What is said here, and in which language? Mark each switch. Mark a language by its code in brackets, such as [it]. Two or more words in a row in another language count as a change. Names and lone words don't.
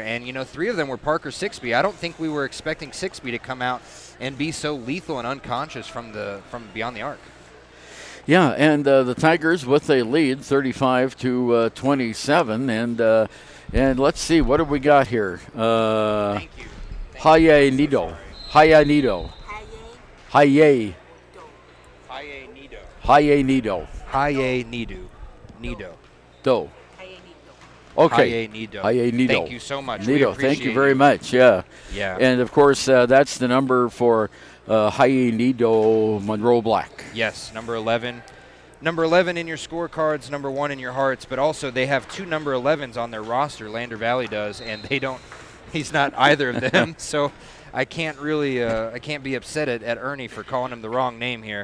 [en] And, 3 of them were Parker Sixby. I don't think we were expecting Sixby to come out and be so lethal and unconscious from beyond the arc. Yeah, and the Tigers with a lead, 35-27, and let's see, what have we got here? Thank you. Haye Nido. Haye Nido. Haye. Haye Nido. Haye Nido. Haye Nido. Nido. Do. Okay. Haye Nido. Haye Nido. Thank you so much. Nido, thank you very much. Yeah. Yeah. And of course, that's the number for Haye Nido Monroe Black. Yes, number 11. Number 11 in your scorecards, number 1 in your hearts, but also they have 2 number 11s on their roster, Lander Valley does, and he's not either of them, so I can't really, I can't be upset at Ernie for calling him the wrong name here.